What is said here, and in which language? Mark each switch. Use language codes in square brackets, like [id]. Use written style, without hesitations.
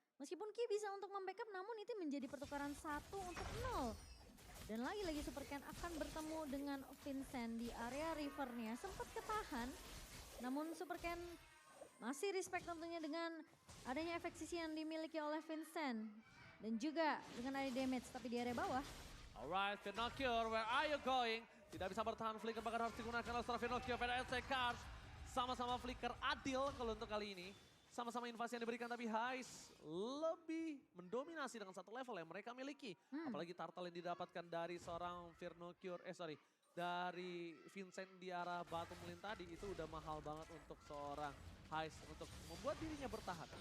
[id] Meskipun Ki bisa untuk membackup, namun itu menjadi pertukaran 1 untuk 0. Dan lagi-lagi Super Ken akan bertemu dengan Vincent di area rivernya. Sempat ketahan, namun Super Ken masih respect tentunya dengan adanya efek sisi yang dimiliki oleh Vincent. Dan juga dengan ada damage, tapi di area bawah. [en] Alright, Vernocchio, where are you going? [id] Tidak bisa bertahan, Flicker bahkan harus digunakan oleh seorang Vernocchio. PDSC Cars sama-sama Flicker adil kalau untuk kali ini. Sama-sama invasi yang diberikan tapi Heist lebih mendominasi dengan 1 level yang mereka miliki. Apalagi turtle yang didapatkan dari seorang Vernocchio, dari Vincent di arah bottom lane tadi itu udah mahal banget untuk seorang Heist untuk membuat dirinya bertahan.